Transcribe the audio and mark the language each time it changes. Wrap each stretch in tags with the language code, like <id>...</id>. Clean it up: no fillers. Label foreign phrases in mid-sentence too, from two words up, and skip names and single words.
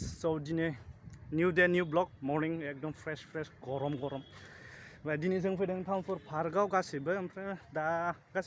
<brx>So दिनै</brx> <en>new day new vlog morning</en> <brx>एकदम fresh गरम दिनै जों फैदों तामुलपुर पार्कआव गासिबो ओमफ्राय दा गासिबो</brx>